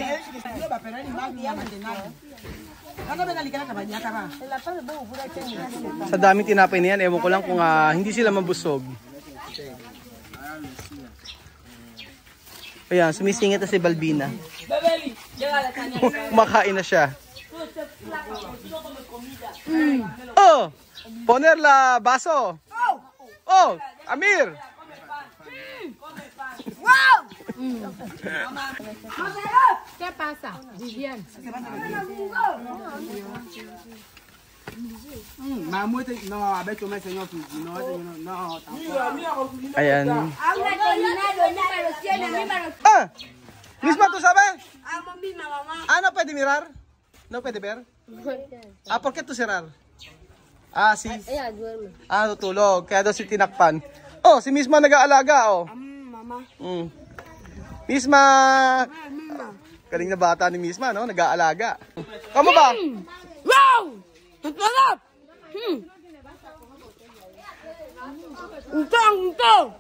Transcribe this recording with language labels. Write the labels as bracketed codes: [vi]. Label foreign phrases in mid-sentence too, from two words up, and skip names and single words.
[tl] Sa daming tinapay niyan, ewan ko lang kung hindi sila mabusog. Ayan, sumisingit na si Balbina. Kumakain na siya. Oh! [cbk] Poner la baso! Oh! Amir! Wow! ¿Qué pasa, Vivian? Ayan. Ah! Misma tu sabe? Ah, no pwede mirar? No pwede ver? Ah, ¿por qué tu cerrar? [tl] Ah, si... Ah, tutulog. Kaya daw si tinakpan. Oh, si Misma nag-aalaga, oh. Mama. Misma! Galing na bata ni Misma, no? Nag-aalaga. Kamu ba? Wow! Ang sarap! Ito!